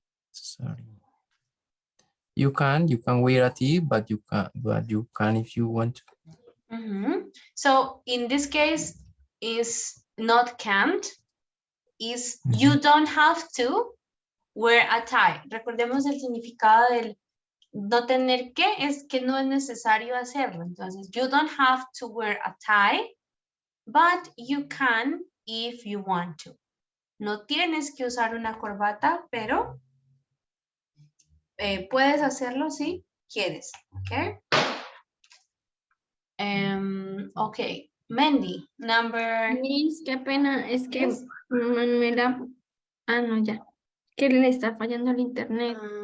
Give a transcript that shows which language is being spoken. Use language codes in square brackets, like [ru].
[en] Sorry. You can wear a tee, but you can if you want to. So in this case, is not can't, is you don't have to wear a tie. [es] Recordemos el significado del no tener que, es que no es necesario hacerlo. Entonces, [en] you don't have to wear a tie, but you can if you want to. [es] No tienes que usar una corbata, pero puedes hacerlo si quieres. [en] Okay. Okay. Mandy, number... [es] Miss, qué pena, es que Manuela, no, ya, que le está fallando el internet.